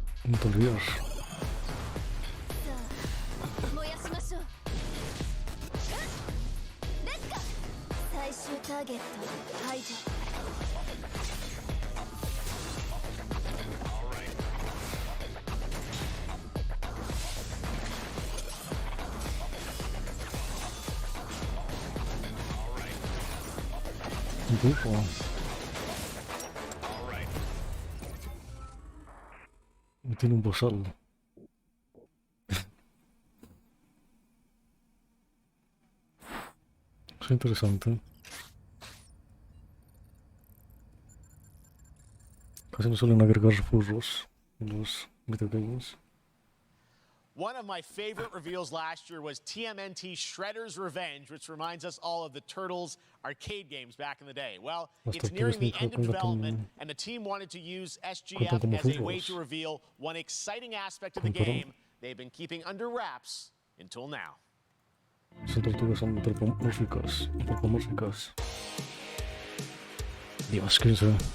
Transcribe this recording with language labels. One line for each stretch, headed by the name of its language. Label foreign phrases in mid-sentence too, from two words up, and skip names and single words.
Spanish: No te olvides.
Japanese: 燃やしましょう。レッツゴー。最終ターゲット排除。
Spanish: Un poco. Tiene un bozal. Es interesante. Casi no suelen agregar furros en los videogames.
English: One of my favorite reveals last year was TMNT Shredder's Revenge, which reminds us all of the Turtles arcade games back in the day. Well, it's nearing the end of development, and the team wanted to use SGF as a way to reveal one exciting aspect of the game they've been keeping under wraps until now.
Spanish: Son tortugas antropomórficas. Dios, ¿qué es eso?